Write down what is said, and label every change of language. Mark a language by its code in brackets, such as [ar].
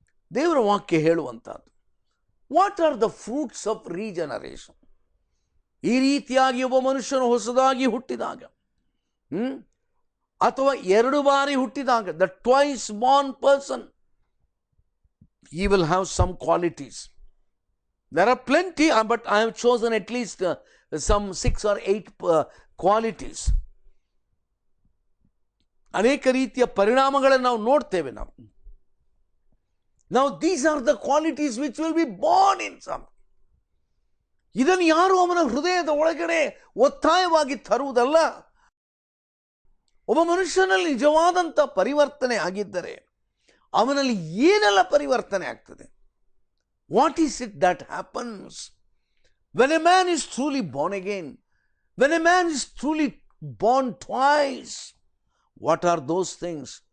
[kn] ದೇವರ ವಾಕ್ಯ ಹೇಳುವಂಥದ್ದು, [en] What are the fruits of regeneration. [kn] ಈ ರೀತಿಯಾಗಿ ಒಬ್ಬ ಮನುಷ್ಯನು ಹೊಸದಾಗಿ ಹುಟ್ಟಿದಾಗ, ಅಥವಾ 2 ಬಾರಿ ಹುಟ್ಟಿದಾಗ, [en] The twice born person, he will have some qualities. There are plenty, but I have chosen at least some 6 or 8 qualities. [kn] ಅನೇಕ ರೀತಿಯ ಪರಿಣಾಮಗಳನ್ನು ನಾವು ನೋಡ್ತೇವೆ. [en] Now these are the qualities which will be born in some. [kn] ಇದನ್ನು ಯಾರು ಅವನ ಹೃದಯದ ಒಳಗಡೆ ಒತ್ತಾಯವಾಗಿ ತರುವುದಲ್ಲ. ಒಬ್ಬ ಮನುಷ್ಯನಲ್ಲಿ ನಿಜವಾದಂಥ ಪರಿವರ್ತನೆ ಆಗಿದ್ದರೆ ಅವನಲ್ಲಿ ಏನೆಲ್ಲ ಪರಿವರ್ತನೆ ಆಗ್ತದೆ? [en] What is it that happens when a man is truly born again? When a man is truly born twice, what are those things?